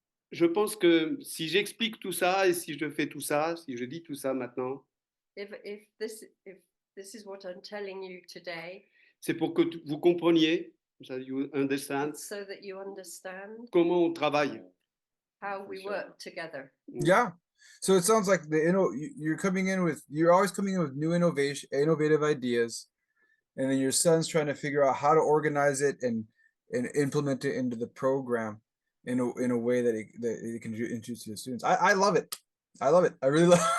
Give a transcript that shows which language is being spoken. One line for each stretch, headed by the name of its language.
French: Je pense que si j'explique tout ça et si je fais tout ça, si je dis tout ça maintenant,
English: If this is what I'm telling you today,
French: c'est pour que vous compreniez,
English: so you understand, it's so that you understand
French: comment on travaille.
English: how we work together. Yeah. So it sounds like you're always coming in with new innovative ideas, and then your son's trying to figure out how to organize it and implement it into the program in a way that he can introduce to the students. I love it. I really love.